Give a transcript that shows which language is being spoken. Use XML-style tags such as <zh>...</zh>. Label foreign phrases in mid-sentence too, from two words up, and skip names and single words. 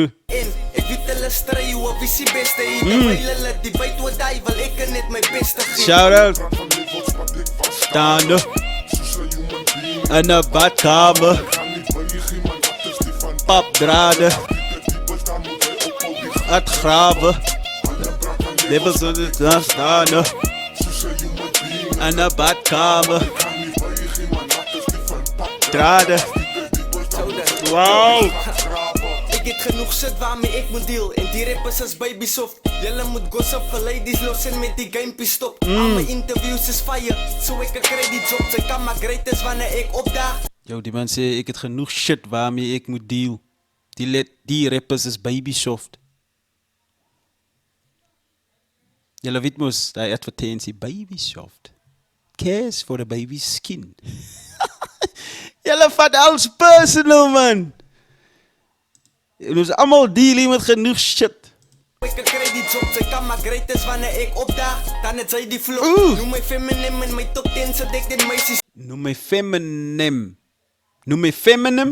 <af>En ek weet hulle stry hoe op wie se beste hier. Terwyl hulle die byt wat hy wil ek net my beste gee. Shout out. Staan in 'n badkamer. Papdrade. Uitgrawe.</af> <en>Levels on the</en> <af>staan in 'n badkamer. Drade. Wow. Ek het genoeg shit waarmee ek moet deal. En die rappers is</af> <en>baby soft.</en> <af>Julle moet gossip vir ladies los en met die gamepie stop. Al my interviews is fire, so ek kry die job. Sy kan maar great is wanneer ek opdaag. Yo, die man sê ek het genoeg shit waarmee ek moet deal. Die rappers is</af> <en>baby soft.</en> <af>Julle weet mos, die advertensie</af> <en>baby soft. Cares for the baby's skin.</en> <af>Julle vat alles personal, man. En ons almal deal hier met genoeg shit. Ek kry die job, sy kan maar great is wanneer ek opdaag. Dan het sy die flow. Noem my feminine in my top 10 se dek dit meisies. Noem my feminine. Noem my feminine.</af>